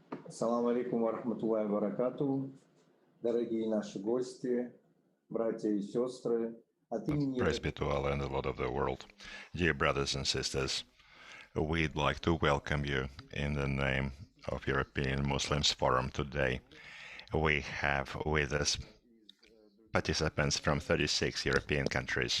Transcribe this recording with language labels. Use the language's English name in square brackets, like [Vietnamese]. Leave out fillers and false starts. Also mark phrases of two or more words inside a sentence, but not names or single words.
[Arabic] السلام عليكم ورحمة الله وبركاته. [Russian] Дорогие наши гости, братья и сестры, от имени [English] Praise be to Allah and the Lord of the world. Dear brothers and sisters, we'd like to welcome you in the name of European Muslims Forum today. We have with us participants from 36 European countries.